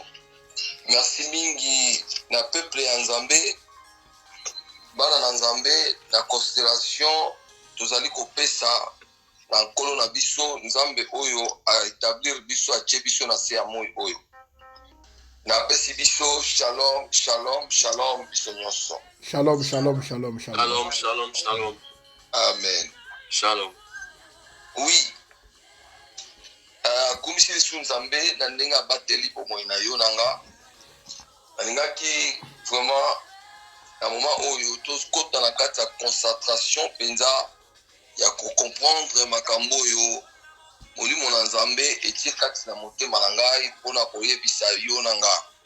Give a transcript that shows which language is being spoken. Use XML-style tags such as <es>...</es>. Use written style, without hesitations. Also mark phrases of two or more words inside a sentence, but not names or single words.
<ln>Merci mingi na peuple ya Nzambe bana na Nzambe na considération tozali kopesa na nkolo na biso Nzambe oyo a établir biso a tie biso na se ya moi oyo na pesi biso</ln> <he>shalom shalom shalom</he> <ln>biso nyonso</ln> <he>shalom shalom shalom shalom shalom shalom shalom</he> <ln>amen shalom oui kumisi biso Nzambe na ndenge abateli bomoi na yo nanga nalingaki vraiment na moment oyo tokota na kati ya concentration penza ya comprendre makambo yo molimo na Nzambe etie kati na motema na ngai mpona koyebisa yo na nga.</ln>